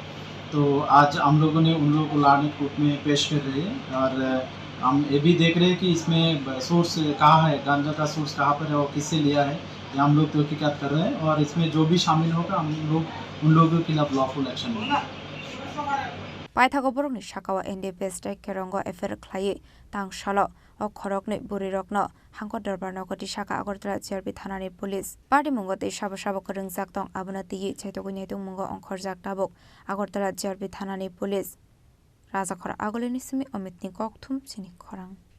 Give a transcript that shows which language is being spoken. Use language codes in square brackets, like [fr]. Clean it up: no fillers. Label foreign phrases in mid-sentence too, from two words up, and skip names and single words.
[hi] तो आज हम लोगों ने उन लोगों को लाने कोर्ट में पेश कर रहे हैं और हम ये भी देख रहे हैं कि इसमें सोर्स कहाँ है, गांजा का सोर्स कहाँ पर है और किससे लिया है, ये हम लोग तहकीकात कर रहे हैं और इसमें जो भी शामिल होगा हम लोग उन लोगों के खिलाफ [en] lawful action [hi] लेंगे। [trp] पाइथागो बरकनि साकावा NDPS केरंगो एफेर ख्लायै तांगशालो ओ खरकनि बुरिरकनो हांको दरबार नगति साका अगरतला GRP थानानि [en] police party [trp] मुंगो तै साबो साबो करंजाक दं आबना तियि चैतगु नेतुं मुंगो अंखरजाक दाबक अगरतला GRP थानानि पुलिस राजाखर आगोलिनि सिमि अमितनि ककथुम चिनि खरां